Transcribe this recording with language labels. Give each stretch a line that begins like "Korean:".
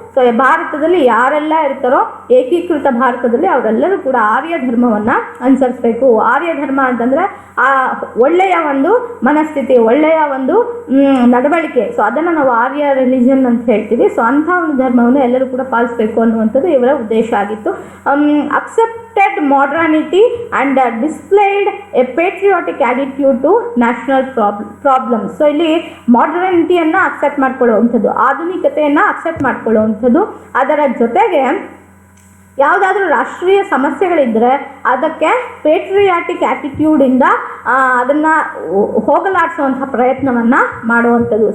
Kannada: So ಭಾರತದಲ್ಲಿ ಯಾರೆಲ್ಲ ಇರ್ತಾರೋ ಏಕೀಕೃತ ಭಾರತದಲ್ಲಿ ಅವರೆಲ್ಲರೂ ಕೂಡ ಆರ್ಯ ಧರ್ಮವನ್ನು ಅನುಸರಿಸಬೇಕು. ಆರ್ಯ ಧರ್ಮ ಅಂತಂದರೆ ಆ ಒಳ್ಳೆಯ ಒಂದು ಮನಸ್ಥಿತಿ, ಒಳ್ಳೆಯ ಒಂದು ನಡವಳಿಕೆ. ಸೊ ಅದನ್ನು ನಾವು ಆರ್ಯ ರಿಲಿಜನ್ ಅಂತ ಹೇಳ್ತೀವಿ. ಸೊ ಅಂಥ ಒಂದು ಧರ್ಮವನ್ನು ಎಲ್ಲರೂ ಕೂಡ ಪಾಲಿಸಬೇಕು ಅನ್ನುವಂಥದ್ದು ಇವರ ಉದ್ದೇಶ ಆಗಿತ್ತು.
English: accepted modernity and displayed a patriotic attitude to national problems.
Kannada: So ಇಲ್ಲಿ ಮಾಡರ್ನಿಟಿಯನ್ನು ಅಕ್ಸೆಪ್ಟ್ ಮಾಡ್ಕೊಳ್ಳುವಂಥದ್ದು, ಆಧುನಿಕತೆಯನ್ನು ಅಕ್ಸೆಪ್ಟ್ ಮಾಡ್ಕೊಳ್ಳುವಂಥದ್ದು. ಅದರ ಜೊತೆಗೆ ಯಾವುದಾದ್ರೂ ರಾಷ್ಟ್ರೀಯ ಸಮಸ್ಯೆಗಳಿದ್ದರೆ ಅದಕ್ಕೆ ಪೇಟ್ರಿಯಾಟಿಕ್ ಆ್ಯಟಿಟ್ಯೂಡಿಂದ ಅದನ್ನು ಹೋಗಲಾಡಿಸುವಂಥ ಪ್ರಯತ್ನವನ್ನು ಮಾಡುವಂಥದ್ದು.